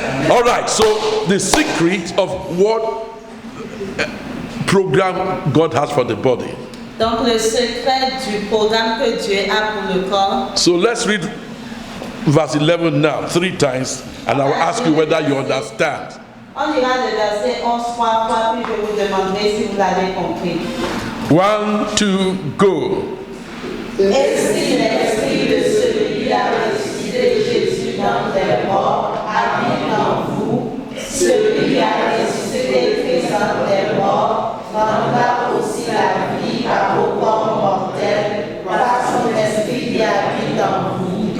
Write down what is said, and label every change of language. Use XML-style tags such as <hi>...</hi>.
<en>All right, so the secret of what program God has for the body.</en> <fr>Donc le secret du programme que Dieu a pour le corps.</fr> <en>So let's read verse 11 now, 3 times, and I will ask you whether you understand.</en> <fr>On ira le verset 11 3 fois, puis je vous demanderai si vous l'avez compris.</fr> <en>1, 2, go.</en> <fr>Et si l'esprit de celui qui a ressuscité Jésus dans les morts habite en vous, celui qui a ressuscité Christ dans les morts rendra aussi la vie à vos corps mortels par son esprit qui habite en vous.</fr>